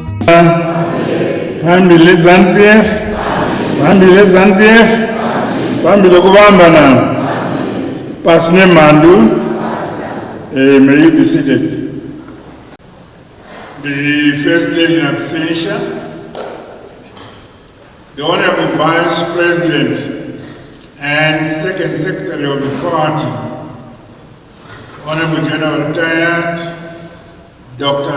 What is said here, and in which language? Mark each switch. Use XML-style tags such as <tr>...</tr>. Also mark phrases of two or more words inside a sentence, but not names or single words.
<nd>Phambili Zanu PF, phambili Zanu PF, phambili kubambana. Pasne Mandu,</nd> <en>may you be seated. The First Lady in absentia, the Honorable Vice President and Second Secretary of the party, Honorable General Retired Dr.</en>